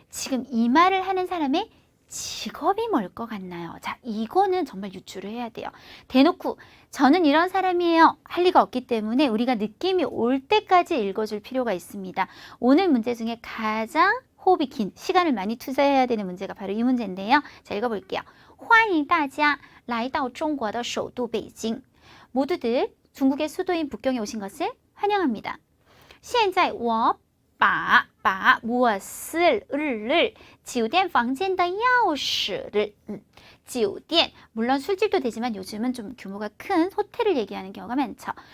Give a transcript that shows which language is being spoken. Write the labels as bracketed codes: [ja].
[ko] 지금 이 말을 하는 사람의 직업이 뭘 것 같나요? 자, 이거는 정말 유추를 해야 돼요. 대놓고 저는 이런 사람이에요 할 리가 없기 때문에 우리가 느낌이 올 때까지 읽어줄 필요가 있습니다. 오늘 문제 중에 가장 호흡이 긴, 시간을 많이 투자해야 되는 문제가 바로 이 문제인데요. 자, 읽어볼게요. [zh] 欢迎大家来到中国的首都北京. [ko] 모두들 중국의 수도인 북경에 오신 것을 환영합니다. [zh] 现在我把 [ko] 무엇을 [zh] 酒店房间的钥匙 [ko] 를酒店, 물론 술집도 되지만 요즘은 좀 규모가 큰 호텔을 얘기하는 경우가 많죠.